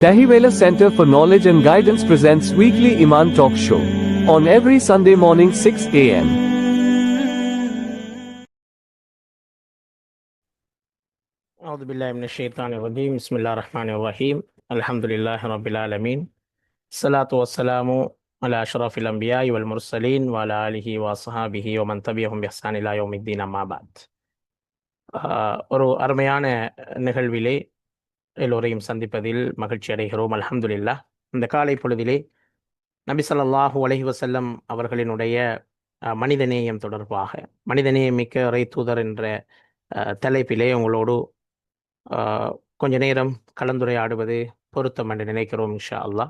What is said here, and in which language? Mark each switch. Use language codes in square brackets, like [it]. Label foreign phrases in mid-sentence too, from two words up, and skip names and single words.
[en] Dahivela Center for Knowledge and Guidance presents weekly Iman Talk Show on every Sunday morning 6 a.m. [ar] أعوذ بالله من الشيطان الرجيم بسم الله الرحمن الرحيم الحمد لله رب العالمين الصلاة والسلام على أشرف الأنبياء والمرسلين وعلى آله وصحابه ومن تبعهم بإحسان إلى يوم الدين أما بعد [ta] ஒரு அருமையான நிகழ்விலே எல்லோரையும் சந்திப்பதில் மகிழ்ச்சி அடைகிறோம். [ar] அல்ஹம்துலில்லாஹ். [ta] இந்த காலை பொழுதிலே நபி [ar] صلى الله عليه وسلم [ta] அவர்களினுடைய மனிதநேயம் தொடர்பாக மனிதநேயம் மிக்க இறை தூதர் என்ற தலைப்பிலே உங்களோடு கொஞ்ச நேரம் கலந்துரையாடுவது பொருத்தம் என்று நினைக்கிறோம் [ar] إن شاء الله.